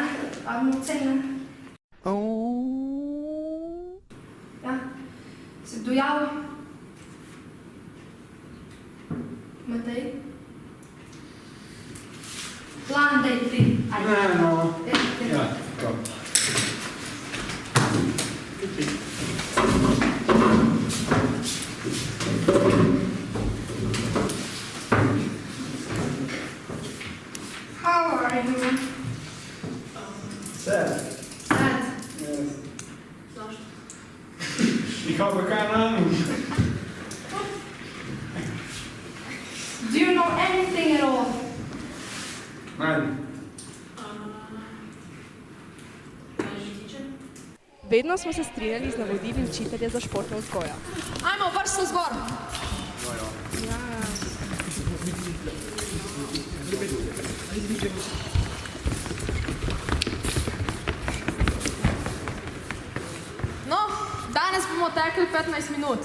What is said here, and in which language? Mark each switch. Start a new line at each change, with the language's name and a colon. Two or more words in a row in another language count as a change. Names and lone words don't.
Slovenian: Avno ocene. Ja, se kdo javil? Matej? Plan, daj ti. Ne, no. Ja, prav.
English: How are you? Sad. Sad. Yes.
Croatian: Zašto?
German: Ich habe keine Ahnung.
English: Do you know anything at all?
German: Nein.
Slovenian: Vedno smo se strinjali z navodili učitelja za športno vzgojo. Ajmo, vrsto zgor. No, danes bomo tekli 15 minut.